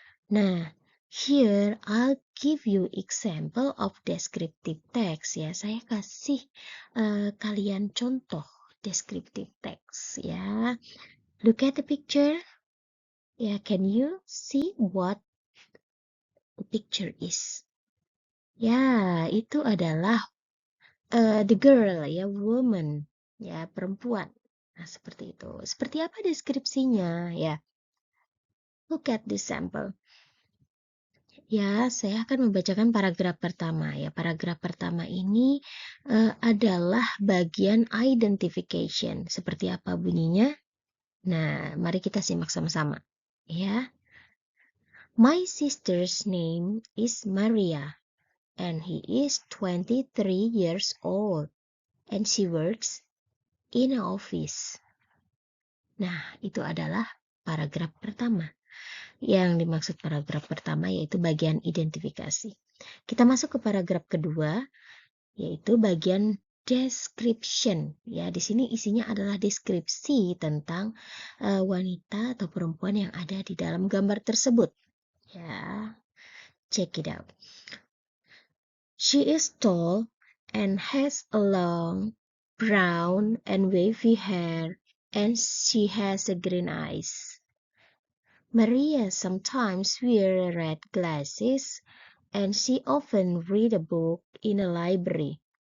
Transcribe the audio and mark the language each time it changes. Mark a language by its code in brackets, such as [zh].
[en] Nah, here I'll give you example of descriptive text, ya. [id] Saya kasih kalian contoh descriptive text, ya. [en] Look at the picture. Ya, can you see what the picture is? [id] Ya, itu adalah [en] the girl, [id] ya, woman, ya, perempuan. Nah, seperti itu. Seperti apa deskripsinya, ya? [en] Look at this sample. [id] Ya, saya akan membacakan paragraf pertama. Ya, paragraf pertama ini adalah bagian identification. Seperti apa bunyinya? Nah, mari kita simak sama-sama. [en] Ya, my sister's name is Maria, and he is 23 years old, and she works in an office. [id] Nah, itu adalah paragraf pertama. Yang dimaksud paragraf pertama yaitu bagian identifikasi. Kita masuk ke paragraf kedua, yaitu bagian description. Ya, di sini isinya adalah deskripsi tentang wanita atau perempuan yang ada di dalam gambar tersebut. [en] Ya, check it out. She is tall and has a long brown and wavy hair, and she has green eyes. Maria sometimes wears red glasses, and she often reads a book in a library.